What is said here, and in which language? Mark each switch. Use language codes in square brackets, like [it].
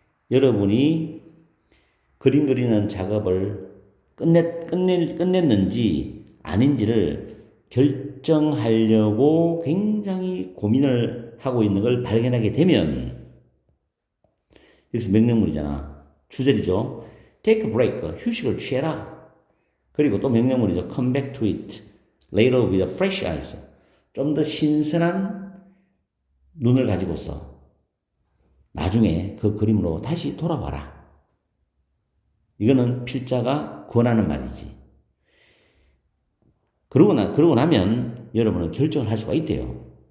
[ko] 여러분이 그림 그리는 작업을 끝냈는지 아닌지를 결정하려고 굉장히 고민을 하고 있는 걸 발견하게 되면, 여기서 명령문이잖아. 주절이죠. [en] Take a break. [ko] 휴식을 취해라. 그리고 또 명령문이죠. [en] Come back to it later with fresh eyes. [ko] 좀 더 신선한 눈을 가지고서 나중에 그 그림으로 다시 돌아와라. 이거는 필자가 권하는 말이지. 그러고 나면 여러분은 결정을 할 수가 있대요.